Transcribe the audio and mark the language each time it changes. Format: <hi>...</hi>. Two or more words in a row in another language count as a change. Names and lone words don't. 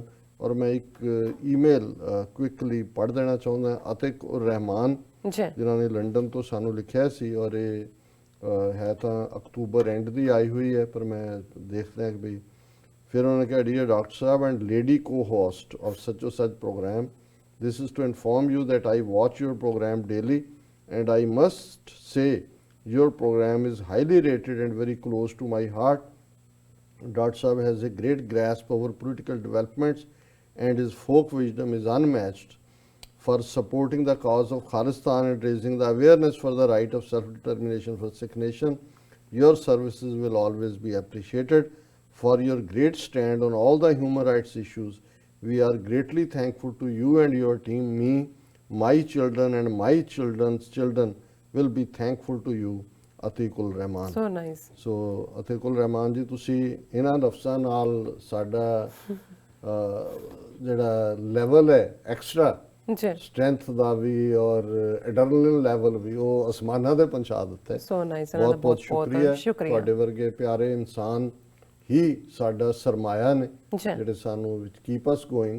<pa>ਔਰ ਮੈਂ ਇੱਕ ਈਮੇਲ ਕੁਇਕਲੀ ਪੜ੍ਹ ਦੇਣਾ ਚਾਹੁੰਦਾ। ਅਤਿਕ ਉਰ ਰਹਿਮਾਨ ਜਿਨ੍ਹਾਂ ਨੇ ਲੰਡਨ ਤੋਂ ਸਾਨੂੰ ਲਿਖਿਆ ਸੀ, ਔਰ ਇਹ ਹੈ ਤਾਂ ਅਕਤੂਬਰ ਐਂਡ ਦੀ ਆਈ ਹੋਈ ਹੈ, ਪਰ ਮੈਂ ਦੇਖਦਾ ਕਿ ਬਈ ਫਿਰ ਉਹਨਾਂ ਨੇ ਕਿਹਾ</pa> <en>Dear Doctor Sahib and lady co host of</en> <pa>ਸੱਚੋ ਸੱਚ ਪ੍ਰੋਗਰਾਮ,</pa> <en>this is to inform you that I watch your program daily and I must say your program is highly rated and very close to my heart. Dr. Saab has a great grasp over political developments and his folk wisdom is unmatched for supporting the cause of Khalistan and raising the awareness for the right of self-determination for Sikh nation. Your services will always be appreciated for your great stand on all the human rights issues. We are greatly thankful to you and your team. Me, my children and my children's children will be thankful to you. ਅਤੀਕੁਲ ਰਹਿਮਾਨ। So nice.</en> <pa>So ਅਤੀਕੁਲ ਰਹਿਮਾਨ ਜੀ, ਤੁਸੀਂ ਇਹਨਾਂ ਲਫ਼ਜ਼ਾਂ ਨਾਲ ਸਾਡਾ ਜਿਹੜਾ ਲੈਵਲ ਹੈ</pa> <en>extra strength</en> <pa>ਦਾ ਵੀ ਔਰ ਐਡਰਨਲਿਨ ਲੈਵਲ ਵੀ ਉਹ ਅਸਮਾਨਾਂ ਤੇ ਪਹੁੰਚਾ ਦਿੱਤਾ ਹੈ।</pa> <en>So nice।</en> <pa>ਬਹੁਤ ਬਹੁਤ ਸ਼ੁਕਰੀਆ। ਤੁਹਾਡੇ ਵਰਗੇ ਪਿਆਰੇ ਇਨਸਾਨ ਹੀ ਸਾਡਾ ਸਰਮਾਇਆ ਨੇ ਜਿਹੜੇ ਸਾਨੂੰ</pa> <en>keep us going.</en>